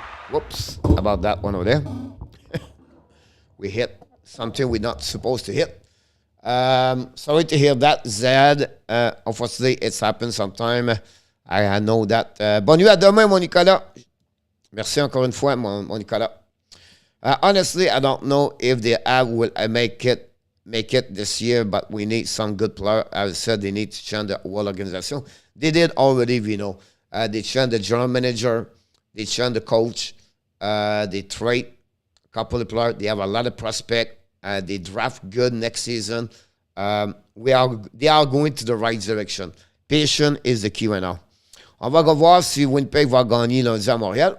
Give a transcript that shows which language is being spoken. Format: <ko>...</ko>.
<en>Whoops, about that one over there. We hit something we're not supposed to hit. Sorry to hear that, Zed. Unfortunately, it's happened sometime. I know that.</en> <fr>Bonne nuit, à demain, mon Nicolas. Merci encore une fois, mon Nicolas.</fr> <en>Honestly, I don't know if the app will make it this year, but we need some good players. As I said, they need to change the whole organization. They did already, Vino. They changed the general manager. They changed the coach. They trade a couple of players. They have a lot of prospects. They draft good next season. They are going to the right direction. Patience is the key right now.</en> <fr>On va voir si Winnipeg va gagner lundi à Montréal.</fr>